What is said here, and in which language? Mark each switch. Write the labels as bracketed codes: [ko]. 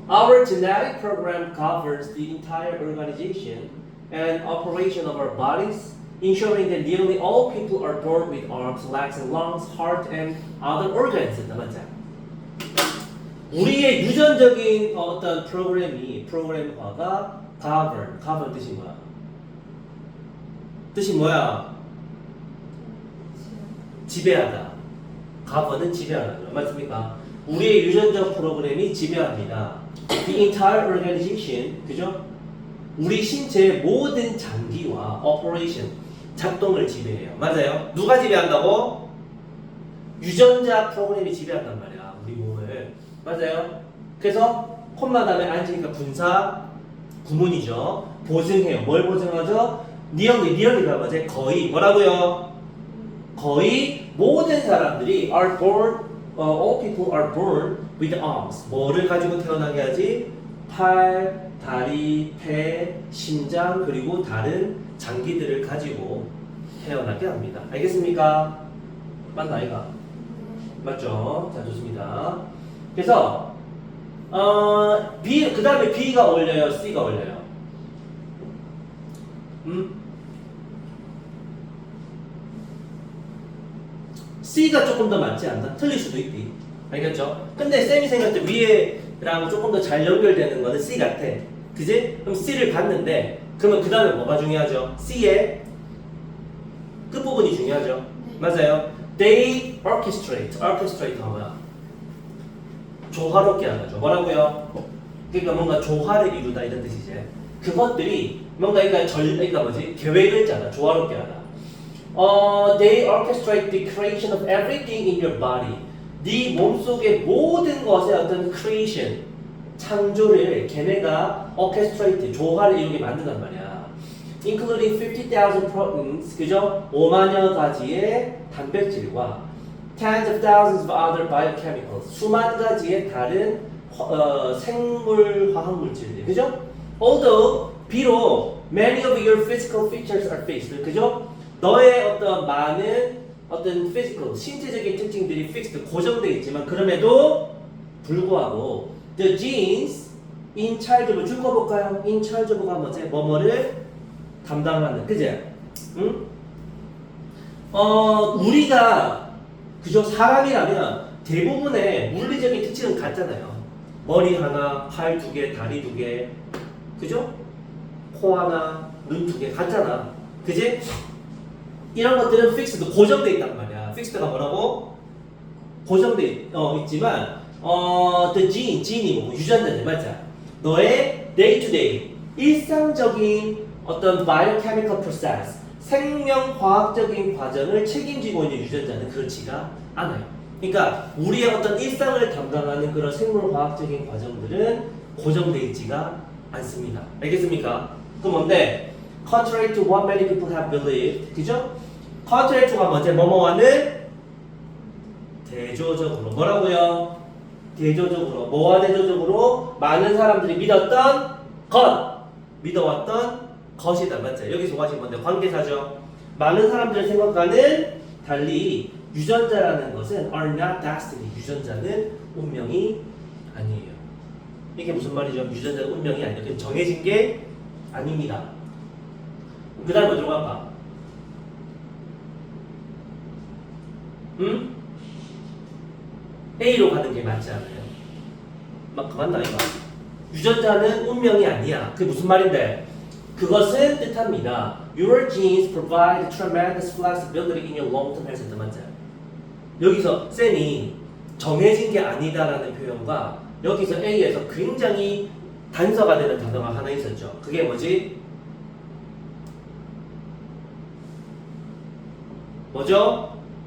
[en] Our genetic program covers the entire organization and operation of our bodies, ensuring that nearly all people are born with arms, legs, and lungs, heart, and other organs. [ko] 맞죠? 우리의 유전적인 어떤 프로그램화가 govern 뜻이 뭐야? 뜻이 뭐야? 지배하다. govern은 지배하다. 맞습니까? 우리의 유전적 프로그램이 지배합니다. [en] The entire organization, 그죠? [ko] 우리 신체의 모든 장기와 operation, 작동을 지배해요. 맞아요? 누가 지배한다고? 유전자 프로그램이 지배한단 말이야. 우리 몸을. 맞아요? 그래서 콤마 다음에 앉으니까 분사 구문이죠. 보증해요. 뭘 보증하죠? 니언이가 뭐지? 거의 뭐라고요? [en] 거의 모든 사람들이 are born all people are born with arms. [ko] 뭐를 가지고 태어나게 하지? 팔, 다리, 폐, 심장 그리고 다른 장기들을 가지고 태어나게 합니다. 알겠습니까? 맞나 아이가? 맞죠? 자 좋습니다. 그래서 B 그 다음에 B가 올려요, C가 올려요. C가 조금 더 맞지 않나? 틀릴 수도 있지. 알겠죠? 근데 쌤이 생각할 때 위에랑 조금 더 잘 연결되는 거는 C 같아. 그지? 그럼 C를 봤는데 그러면 그 다음에 뭐가 중요하죠? C의 끝부분이 중요하죠. 네. 맞아요. They orchestrate 가 뭐야? 조화롭게 하죠. 뭐라고요? 그러니까 뭔가 조화를 이루다 이런 뜻이지. 그것들이 뭔가 그러니까 뭐지? 계획을 짜다. 조화롭게 하다. [en] They orchestrate the creation of everything in your body. [ko] 네 몸속의 모든 것의 어떤 creation, 창조를 걔네가 orchestrate, 조화를 이루게 만든단 말이야. [en] Including 50,000 proteins, 그죠? [ko] 5만여 가지의 단백질과 tens of thousands of other biochemicals, 수만 가지의 다른 생물 화학 물질들, 그죠? [en] Although 비록 many of your physical features are fixed, 그죠? [ko] 너의 어떤 많은 어떤 physical, 신체적인 특징들이 fixed, 고정되어 있지만 그럼에도 불구하고 the genes in charge of, 줄거볼까요? in charge of가 뭐지? 뭐뭐를 담당하는, 그제? 응? 우리가 그죠? 사람이라면 대부분의 물리적인 특징은 같잖아요. 머리 하나, 팔 두 개, 다리 두 개, 그죠? 코 하나, 눈 두 개 같잖아. 그지? 이런 것들은 픽스드, 고정돼 있단 말이야. 픽스드가 뭐라고? 고정돼 있지만 the gene이 뭐고 유전자들 맞자. 너의 day to day 일상적인 어떤 biochemical process 생명화학적인 과정을 책임지고 있는 유전자는 그렇지가 않아요. 그러니까 우리의 어떤 일상을 담당하는 그런 생물화학적인 과정들은 고정되어 있지가 않습니다. 알겠습니까? 그럼 뭔데? [en] Contrary to what many people have believed, 그죠? [ko] Contrary to가 뭐지? 뭐뭐와는 대조적으로 뭐라고요? 대조적으로 뭐와 대조적으로 많은 사람들이 믿었던 것, 믿어왔던 것이다. 맞죠? 여기서 하신 건데 관계사죠. 많은 사람들의 생각과는 달리 유전자라는 것은 are not destiny. 유전자는 운명이 아니에요. 이게 무슨 말이죠? 유전자는 운명이 아니에요. 그냥 정해진 게 아닙니다. 그 다음 어디로 갈까? A로 가는 게 맞지 않아요? 맞나 이거? 유전자는 운명이 아니야. 그게 무슨 말인데? 그것은 뜻합니다. [en] Your genes provide tremendous flexibility in your long-term health. [ko] 맞죠? 여기서 쌤이 정해진 게 아니다라는 표현과 여기서 A에서 굉장히 단서가 되는 단어가 하나 있었죠. 그게 뭐지? 뭐죠?